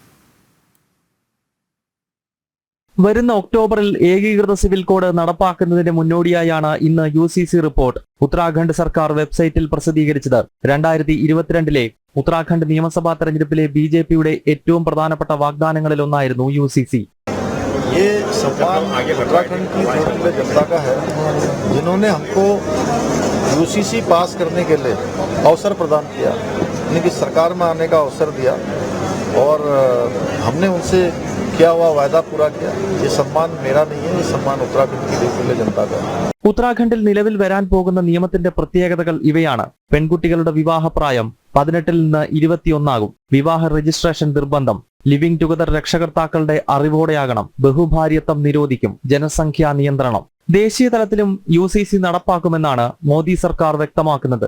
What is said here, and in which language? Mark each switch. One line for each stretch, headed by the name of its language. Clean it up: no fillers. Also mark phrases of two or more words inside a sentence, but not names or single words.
Malayalam: വരുന്ന ഒക്ടോബറിൽ ഏകീകൃത സിവിൽ കോഡ് നടപ്പാക്കുന്നതിന് മുന്നോടിയായാണ് ഇന്ന് UCC റിപ്പോർട്ട് ഉത്തരാഖണ്ഡ് സർക്കാർ വെബ്സൈറ്റിൽ പ്രസിദ്ധീകരിച്ചത്. 2022 ഉത്തരാഖണ്ഡ് നിയമസഭാ തെരഞ്ഞെടുപ്പിലെ BJPയുടെ ഏറ്റവും പ്രധാനപ്പെട്ട വാഗ്ദാനങ്ങളിൽ ഒന്നായിരുന്നു UCC.
Hindi: ये सम्मान उत्तराखंड की जनता का है, जिन्होंने हमको UCC पास करने के लिए अवसर प्रदान किया, यानी कि सरकार में आने का अवसर दिया और हमने उनसे किया हुआ वायदा पूरा किया. ये सम्मान मेरा नहीं है, ये सम्मान उत्तराखंड की देशीय जनता का है.
Malayalam: ഉത്തരാഖണ്ഡിൽ നിലവിൽ വരാൻ പോകുന്ന നിയമത്തിന്റെ പ്രത്യേകതകൾ ഇവയാണ്. പെൺകുട്ടികളുടെ വിവാഹപ്രായം 18 നിന്ന് 21 ആകും. വിവാഹ രജിസ്ട്രേഷൻ നിർബന്ധം.
English: living together
Malayalam: രക്ഷകർത്താക്കളുടെ അറിവോടെയാകണം. ബഹുഭാര്യത്വം നിരോധിക്കും. ജനസംഖ്യാ നിയന്ത്രണം. ദേശീയ തലത്തിലും UCC നടപ്പാക്കുമെന്നാണ് മോദി സർക്കാർ വ്യക്തമാക്കുന്നത്.